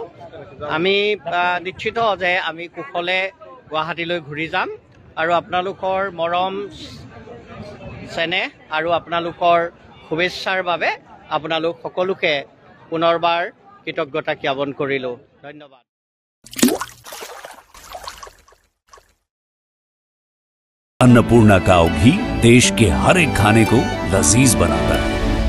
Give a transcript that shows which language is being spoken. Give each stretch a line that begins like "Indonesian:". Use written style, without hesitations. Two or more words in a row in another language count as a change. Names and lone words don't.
Assamese: আমি নিশ্চিত যে আমি কুশলে গুৱাহাটীলৈ ঘূৰি যাম, আৰু আপোনালোকৰ মৰম চেনেহ আৰু আপোনালোকৰ শুভেচ্ছাৰ বাবে আপোনালোক সকলোকে পুনৰবাৰ কৃতজ্ঞতা জ্ঞাপন কৰিলোঁ। ধন্যবাদ।
Hindi: अन्नपूर्णा काव घी देश के हर एक खाने को लजीज बनाता है।